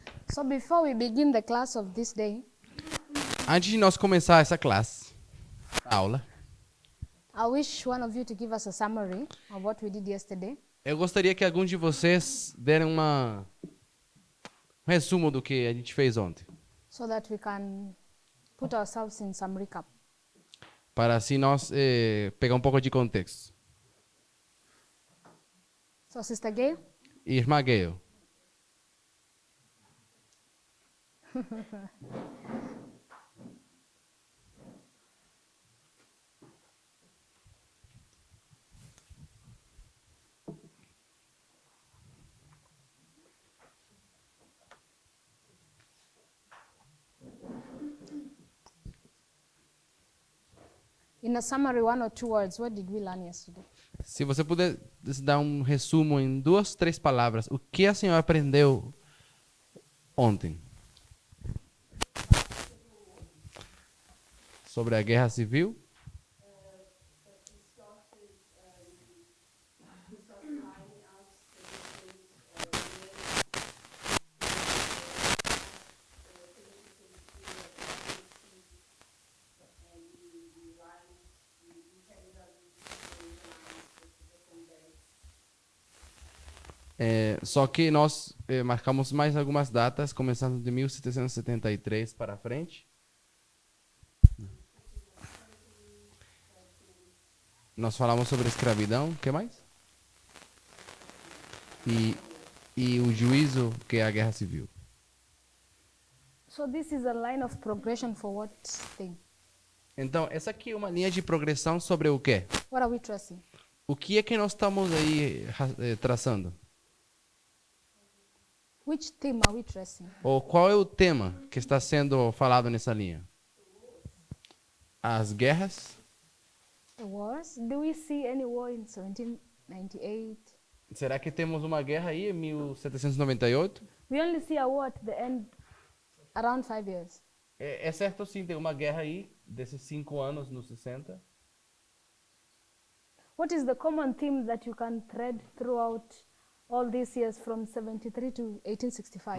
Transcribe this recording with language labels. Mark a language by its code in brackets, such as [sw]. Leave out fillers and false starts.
[en] So before we begin the class of this day, [pt] Antes de nós começar essa classe, aula, [en] I wish one of you to give us a summary of what we did yesterday. [pt] eu gostaria que alguns de vocês deram um resumo do que a gente fez ontem, [en] So that we can put ourselves in some recap. [pt] para assim nós pegar um pouco de contexto. [en] So Sister Gail, [pt] Irmã Gayle, [en] in a summary, 1 or 2 words, what did we learn yesterday? [pt] se você puder dar um resumo em 2, 3 palavras, o que a senhora aprendeu ontem? Sobre a guerra civil? Só que nós marcamos mais algumas datas, começando de 1773 para frente. Nós falamos sobre escravidão, o que mais? E o juízo, que é a guerra civil. [en] So this is a line of progression for what thing? [pt] Então, essa aqui é uma linha de progressão sobre o quê? [en] What are we tracing? [pt] O que é que nós estamos aí traçando? [en] Which theme are we tracing? [pt] Ou qual é o tema que está sendo falado nessa linha? As guerras? [en] The wars? Do we see any war in 1798? [pt] Será que temos uma guerra aí em 1798? [en] We only see a war at the end, around 5 years. [pt] É certo sim, tem uma guerra aí desses 5 anos nos 60. [en] What is the common theme that you can thread throughout all these years from 73 to 1865?